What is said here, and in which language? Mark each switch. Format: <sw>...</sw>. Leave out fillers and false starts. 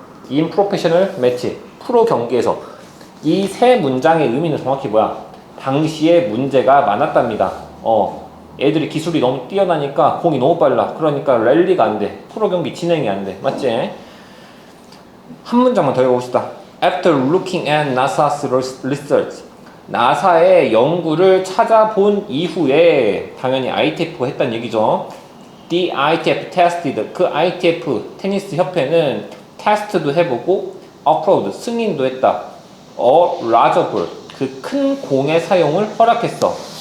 <ko>인 프로페셔널 매치. 프로 경기에서. 이 세 문장의 의미는 정확히 뭐야? 당시에 문제가 많았답니다. 애들이 기술이 너무 뛰어나니까 공이 너무 빨라. 그러니까 랠리가 안 돼. 프로 경기 진행이 안 돼. 맞지? 한 문장만 더 읽어봅시다.</ko> <en>After looking at NASA's research.</en> <ko>나사의 연구를 찾아본 이후에 당연히 ITF가 했다는 얘기죠.</ko> <en>The ITF tested.</en> <ko>그 ITF 테니스 협회는 테스트도 해보고 approved 승인도 했다.</ko> <en>A larger ball.</en> <ko>그 큰 공의 사용을 허락했어.</ko>